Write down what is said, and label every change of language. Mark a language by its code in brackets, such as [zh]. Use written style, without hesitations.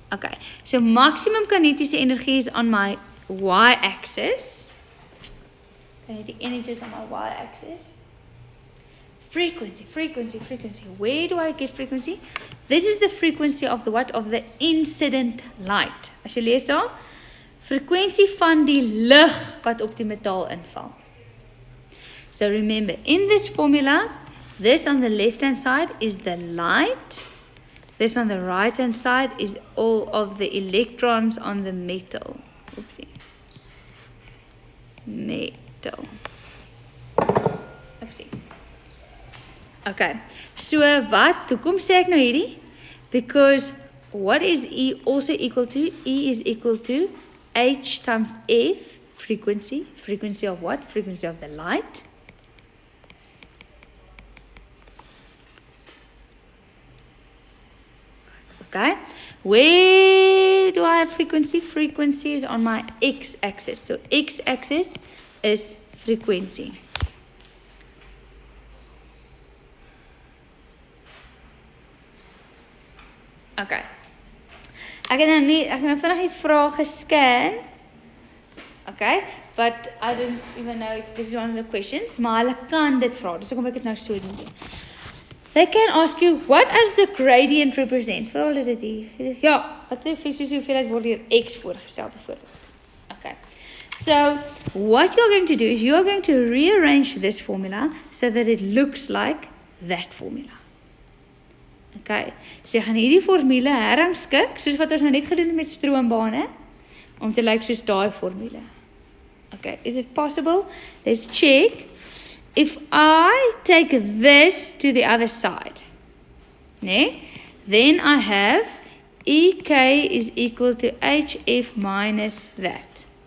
[en] Okay, so maximum kinetische energie is on my y-axis. Kinetic energy is on my y-axis. Frequency. Where do I get frequency? This is the frequency of the what? Of the incident light. [af] As jy lees daar, frequensie van die lig wat op die metaal inval. [en] So remember, in this formula, this on the left-hand side is the light. This on the right-hand side is all of the electrons on the metal. Oopsie. Metal. Oopsie. Okay. So wat? [af] Hoekom sê ek nou hierdie? [en] Because what is E also equal to? E is equal to H times F, frequency. Frequency of what? Frequency of the light. Okay, where do I have frequency? Frequency is on my x-axis. So x-axis is frequency. Okay. [af] Ek het nou vinnig die vraag gescan. [en] Okay, but I don't even know if this is one of the questions. [af] Maar hulle kan dit vra. Dus kom ek dit nou so doen. [en] They can ask you, what does the gradient represent? [af] Vooral dit hier. Ja, wat die fisiese hoeveelheid word hier x voorgestel bijvoorbeeld. Okay. [en] So, what you're going to do is you're going to rearrange this formula so that it looks like that formula. Okay. [af] So, jy gaan hierdie formule herrangskik, soos wat ons nou net gedoen het met stroombane, om te lyk soos daai formule. [en] Okay. Is it possible? Let's check. If I take this to the other side, then I have EK is equal to HF minus that.